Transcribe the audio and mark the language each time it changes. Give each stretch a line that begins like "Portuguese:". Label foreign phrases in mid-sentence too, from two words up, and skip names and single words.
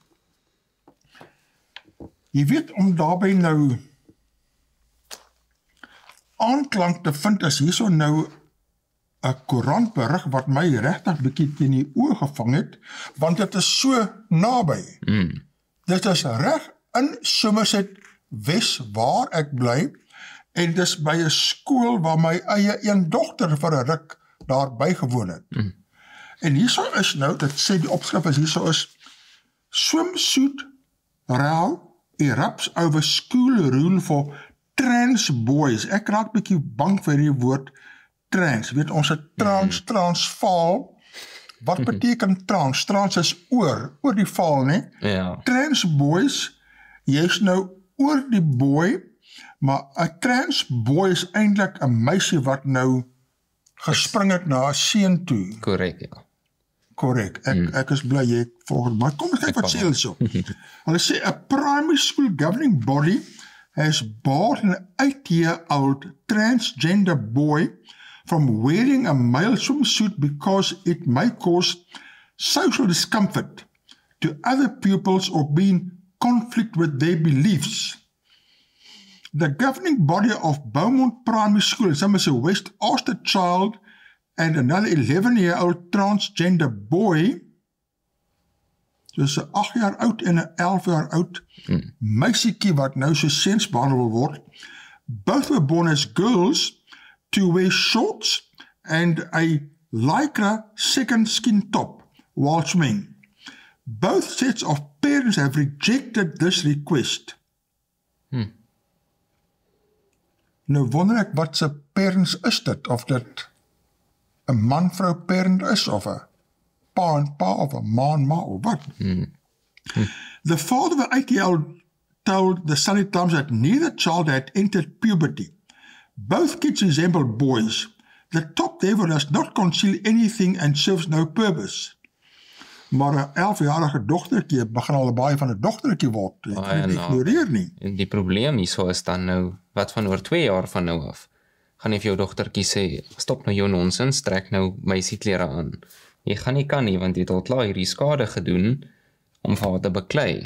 Afrikaans: Jy weet, om daarby nou aanklank te vind, is hierso nou 'n koerant berig wat my regtig bietjie teen die oë gevang het, want dit is so naby. Dit is reg in Somerset Wes waar ek bly, en dis by 'n skool waar my eie een dogter vir 'n ruk daar bygewoon het. En hierso is nou, dit sê die opskrif is hierso is
English: swimsuit row erupts over school rule for trans boys.
Afrikaans: Ek raak bietjie bang vir die woord trans. Weet ons het transvaal. Wat beteken trans? Trans is oor die vaal, né? Ja.
English: Trans boys,
Afrikaans: jy's nou oor die boy, maar 'n
English: trans boy
Afrikaans: is eintlik 'n meisie wat nou gespring het na 'n seun toe. Korrek, ja. Korrek. Ek is bly jy volgens, maar kom ons kyk wat sê hulle so. Hulle sê
English: a primary school governing body has barred an 8-year-old transgender boy from wearing a male swimsuit because it may cause social discomfort to other pupils or be in conflict with their beliefs. The governing body of Beaumont Primary School in Somerset West asked a child and another 11-year-old transgender boy,
Afrikaans: dus 'n 8 jaar oud en 'n 11 jaar oud meisiekie wat nou so seuns behandel word,
English: both were born as girls, to wear shorts and a lycra second skin top while swimming. Both sets of parents have rejected this request.
Afrikaans: Nou wonder ek wat se parents is dit, of dit 'n man-vrou parent is, of 'n pa en pa, of 'n ma en ma, of wat?
English: The father of the 8-year-old told the Sunday Times that neither child had entered puberty. Both kids resemble boys. The top therefore does not conceal anything and serves no purpose.
Afrikaans: Maar 'n 11-jarige dogtertjie begin al baie van 'n dogtertjie word. Jy kan dit ignoreer nie. En die probleem hierso is dan nou, wat van oor 2 jaar van nou af? Gaan jy vir jou dogtertjie sê, stop nou jou nonsens, trek nou meisieklere aan. Jy gaan nie kan nie, want jy het al klaar hierdie skade gedoen om vir haar te beklei.